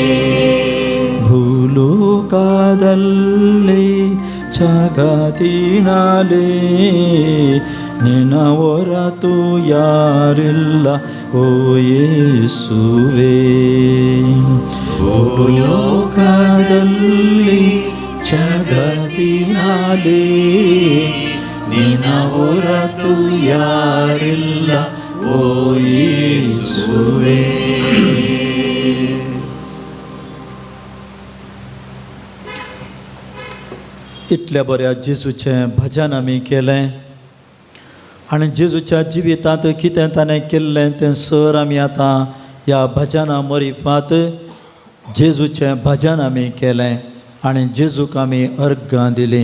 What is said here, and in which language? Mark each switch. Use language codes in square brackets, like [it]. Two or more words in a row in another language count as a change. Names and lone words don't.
[kn] ಭೂಲೋಕದಲ್ಲಿ ಜಗತ್ತಿನಲ್ಲಿ ನಿನ್ನ ಹೊರತು ಯಾರಿಲ್ಲ ಓ ಯೇಸುವೆ. ಭೂಲೋಕದಲ್ಲಿ ಜಗತ್ತಿನಲ್ಲಿ ನಿನ್ನ ಹೊರತು ಯಾರಿಲ್ಲ ಓ ಯೇಸುವೆ. [kok] इतल्या बऱ्या जेजूचें भजन आमी केलें आनी जेजूच्या जिवितांत कितें ताणें केल्लें तें सर आमी आतां ह्या भजना मरिफांत जेजूचें भजन आमी केलें आनी जेजूक आमी अर्गां दिलीं.